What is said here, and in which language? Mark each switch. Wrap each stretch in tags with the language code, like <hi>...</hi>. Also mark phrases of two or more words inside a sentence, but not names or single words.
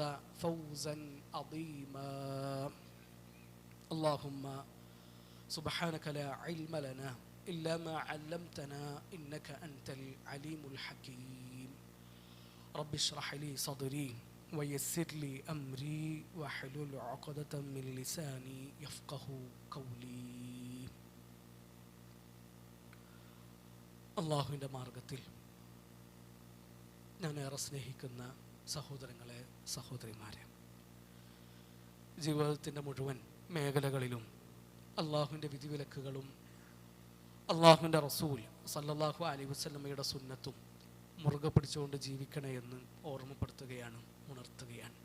<ar>فوزا عظيما اللهم سبحانك لا علم لنا إلا ما علمتنا إنك أنت العليم الحكيم رب اشرح لي صدري ويسر لي أمري واحلل عقدة من لساني يفقه قولي</ar> <ml>അള്ളാഹുവിൻ്റെ മാർഗത്തിൽ ഞാൻ ഏറെ സ്നേഹിക്കുന്ന സഹോദരങ്ങളെ സഹോദരിമാരെ, ജീവിതത്തിൻ്റെ മുഴുവൻ മേഖലകളിലും അള്ളാഹുവിൻ്റെ വിധിവിലക്കുകളും അള്ളാഹുവിൻ്റെ റസൂൽ</ml> <ar>صلى الله عليه</ar> <ml>വസല്ലമയുടെ സുന്നത്തും മുറുകെ പിടിച്ചുകൊണ്ട് ജീവിക്കണേ എന്ന് ഓർമ്മപ്പെടുത്തുകയാണ്, ഉണർത്തുകയാണ്.</ml>